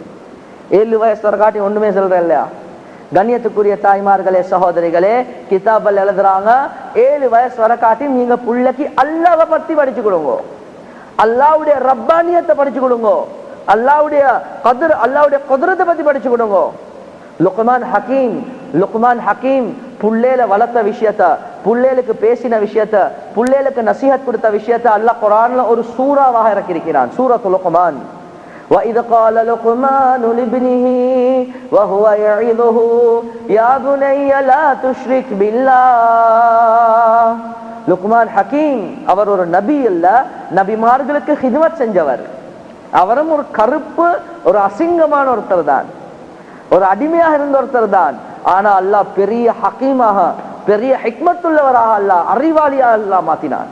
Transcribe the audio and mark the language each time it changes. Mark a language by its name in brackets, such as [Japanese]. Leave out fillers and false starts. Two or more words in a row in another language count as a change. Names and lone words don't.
[Tamil] 7 வயசு வர காட்டி ஒன்றுமே செல்றேன் இல்லையா? கண்ணியத்துக்குரிய தாய்மார்களே, சகோதரிகளே, கிதாபல் எழுதுறாங்க 7 வயசு வர காட்டி நீங்க புள்ளைக்கு அல்லாஹ்வை பத்தி படிச்சு கொடுங்க, அல்லாஹ்வுடைய ரப்பானியத்தை படிச்சு கொடுங்க, அல்லாஹ்வுடைய கத்ர், அல்லாஹ்வுடைய குத்ரத்தை பத்தி படிச்சு கொடுங்க. லுக்மான் ஹக்கீம் புள்ளையில வளர்த்த விஷயத்த, புள்ளைகளுக்கு பேசின விஷயத்த, புள்ளைகளுக்கு நசீஹத் கொடுத்த விஷயத்த அல்லாஹ் குர்ஆன்ல ஒரு சூறாவாக இறக்கியிருக்கிறான், சூரத்துல் லுக்மான். [Arabic] وَإِذْ قَالَ لُقْمَانُ لِابْنِهِ وَهُوَ يَعِظُهُ يَا بُنَيَّ لَا تُشْرِكْ بِاللَّهِ. [Tamil] லுக்மான் ஹக்கீம் அவர் ஒரு நபி இல்ல, நபிமார்களுக்கு ஹிதமத் செஞ்சவர். அவரும் ஒரு கருப்பு, ஒரு அசிங்கமான ஒருத்தர் தான், ஒரு அடிமையாக இருந்த ஒருத்தர் தான். ஆனா அல்லாஹ் பெரிய ஹக்கீமாக, பெரிய ஹிக்மத்துள்ளவராக அல்லாஹ், அறிவாளியாக அல்லாஹ் மாத்தினார்.